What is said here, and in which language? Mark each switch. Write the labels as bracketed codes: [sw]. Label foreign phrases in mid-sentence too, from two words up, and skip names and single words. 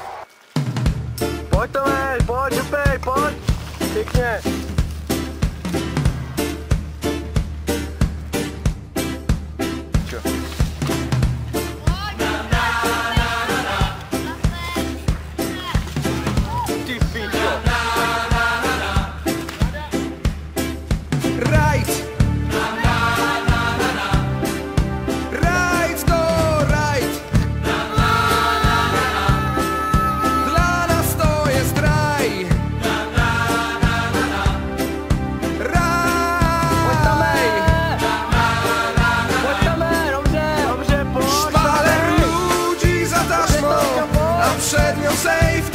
[sk] Poď Tomáš, poď, Župej, poď! Pekne! Čo? Ty pičo! [en] Right! Right, to right! [pl] Dla nas to jest raj! [sk] Poď Tomej! [pl] Raj! [sk] Poď Tomej, dobře, poď! [pl] Szpaler ludzi za taśmą, a przed nią sejm